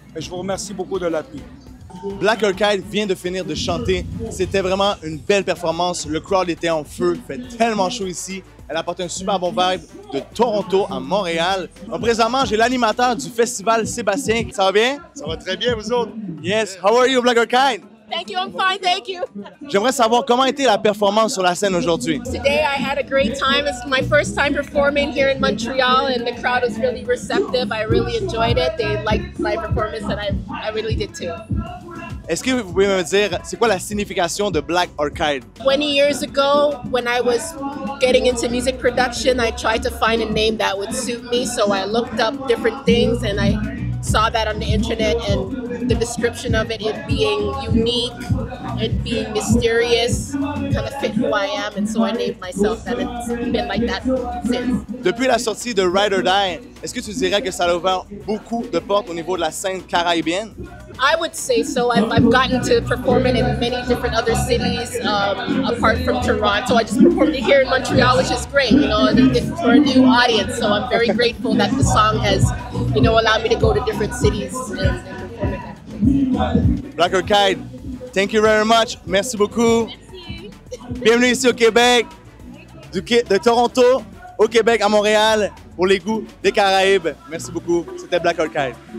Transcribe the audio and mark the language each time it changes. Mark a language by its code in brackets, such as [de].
[fr] Et je vous remercie beaucoup de l'appui. Black Orchid vient de finir de chanter. C'était vraiment une belle performance. Le crowd était en feu. Il fait tellement chaud ici. Elle apporte un super bon vibe de Toronto à Montréal. Donc, présentement, j'ai l'animateur du festival, Sébastien. Ça va bien? Ça va très bien, vous autres? [en] Yes. How are you, Black Orchid? Thank you, I'm fine, thank you. [fr] J'aimerais savoir comment était la performance sur la scène aujourd'hui. [en] Today I had a great time. It's my first time performing here in Montreal and the crowd was really receptive. I really enjoyed it. They liked my performance and I really did too. [fr] Est-ce que vous pouvez me dire, c'est quoi la signification de Black Orchid? [en] 20 years ago, when I was getting into music production, I tried to find a name that would suit me. So I looked up different things and I saw that on the internet and the description of it being unique, it being mysterious, kind of fit who I am. And so I named myself that. It's been like that since. [fr] Depuis la sortie de Ride or Die, est-ce que tu dirais que ça a ouvert beaucoup de portes au niveau de la scène caraïbienne? [en] I would say so. I've gotten to perform it in many different other cities apart from Toronto. I just performed it here in Montreal, which is great, you know, it's for a new audience. So I'm very grateful that the song has, you know, allowed me to go to different cities and perform it. Black Orchid, thank you very much. [fr] Merci beaucoup. Merci. Bienvenue ici au Québec, de Toronto au Québec à Montréal pour les goûts des Caraïbes. Merci beaucoup. C'était Black Orchid.